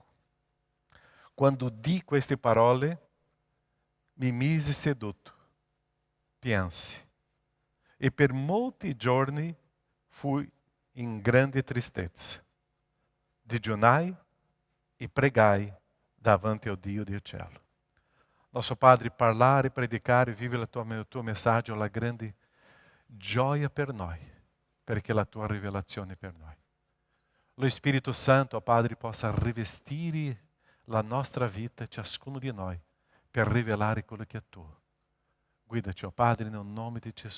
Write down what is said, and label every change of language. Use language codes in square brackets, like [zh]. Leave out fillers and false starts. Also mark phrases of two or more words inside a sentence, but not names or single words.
[it] Quando udì queste parole, mi misi seduto, piansi, e per molti giorni fui in grande tristezza. Digiunai e pregai davanti ao Dio del cielo. [pt] Nosso Padre, [it] parlare e predicare e vivere la tua [pt] mensagem é uma [it] grande gioia per noi, perché la tua rivelazione è per noi. Lo Spirito Santo, ó Padre, possa rivestire la nostra vita, ciascuno di noi, per rivelare quello che è tuo. Guida-ci, ó Padre, nel nome di Gesù.